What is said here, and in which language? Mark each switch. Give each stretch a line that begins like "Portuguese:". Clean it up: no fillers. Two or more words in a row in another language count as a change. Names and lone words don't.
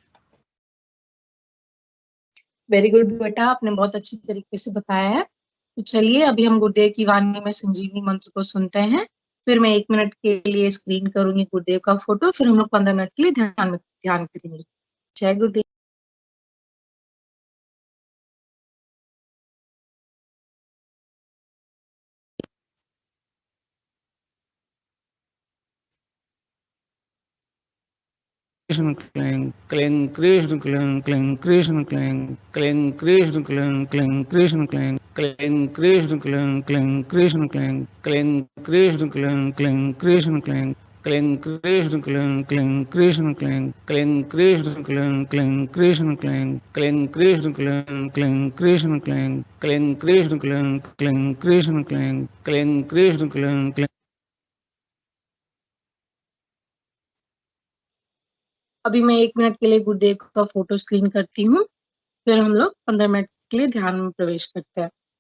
English: very good
Hindi: बेटा, आपने बहुत अच्छी तरीके से बताया है। तो चलिए अभी हम गुरुदेव की वाणी में संजीवनी मंत्र को सुनते हैं। फिर मैं 1 मिनट के लिए स्क्रीन करूंगी गुरुदेव का फोटो, फिर हम लोग 15 मिनट के लिए ध्यान करेंगे। जय गुरुदेव।
Sanskrit: Krishna cling, cling, Krishna cling, cling, Krishna cling, cling, Krishna cling, cling, Krishna cling, cling, Krishna cling, cling, Krishna cling, cling, Krishna cling, cling, Krishna cling, cling, Krishna cling, cling, Krishna cling, cling, Krishna cling, cling, Krishna cling, cling, Krishna cling, cling, Krishna cling, cling, Krishna cling, cling, Krishna cling, cling, Krishna cling, cling.
Hindi: अभी मैं 1 मिनट के लिए गुरुदेव का फोटो स्क्रीन करती हूँ, फिर हम लोग 15 मिनट के लिए ध्यान में प्रवेश करते हैं।